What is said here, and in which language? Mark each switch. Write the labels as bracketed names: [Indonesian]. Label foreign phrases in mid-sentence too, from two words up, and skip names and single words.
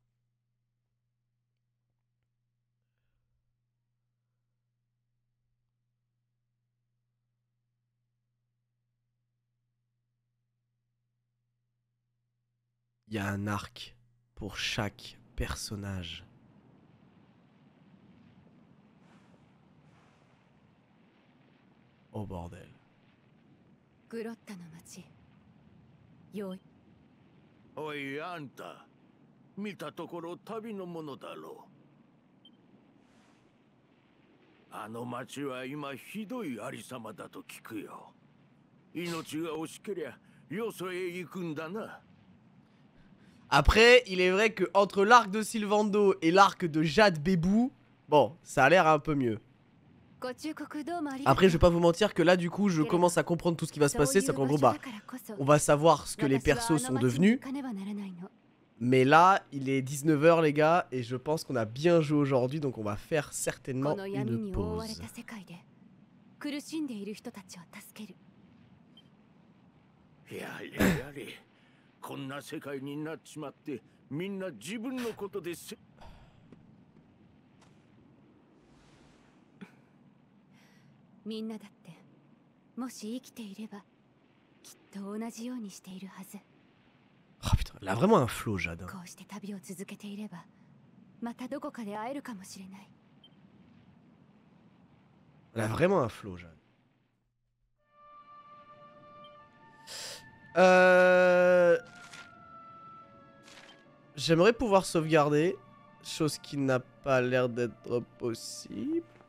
[French] Il y a un arc pour chaque personnage. Oh bordel. [Japanese] グロッタの町。用意。おいあんた、見たところ旅のものだろう。あの町は今ひどいありさまだと聞くよ。命が惜しけりゃよそへ行くんだな。 [French] Après, il est vrai que entre l'arc de Sylvando et l'arc de Jade Bébou, bon, ça a l'air un peu mieux. Après, je vais pas vous mentir que là, du coup, je commence à comprendre tout ce qui va se passer. C'est qu'en gros, bah, on va savoir ce que les persos sont devenus. Mais là, il est 19 h, les gars, et je pense qu'on a bien joué aujourd'hui, donc on va faire certainement une pause. [Japanese] こんな世界になっちまってみんな自分のことでみんなだってもし生きていればきっと同じようにしているはず。 [French] Oh putain, elle a vraiment un flow, Jade. [Japanese] こうして旅を続けていればまたどこかで会えるかもしれない。 [French] Elle a vraiment un flow, Jade. J'aimerais pouvoir sauvegarder, chose qui n'a pas l'air d'être possible.